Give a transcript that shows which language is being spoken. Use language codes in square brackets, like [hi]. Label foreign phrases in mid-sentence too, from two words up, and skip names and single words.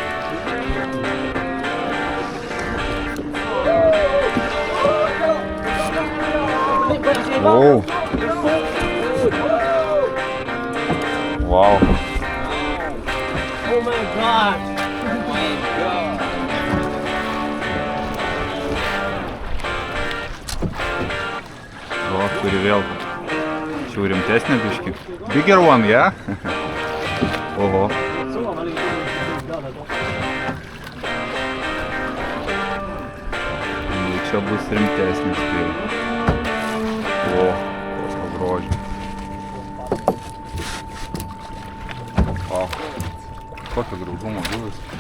[en] Oh. Wow. Oh my god. [lt] O, turi vėl. Čia jau rimtesnė biškį. [en] Bigger one, yeah? [lt] Oho. Čia bus rimtesnis. O, kokio grožio. O, kokio gražumo žuvis.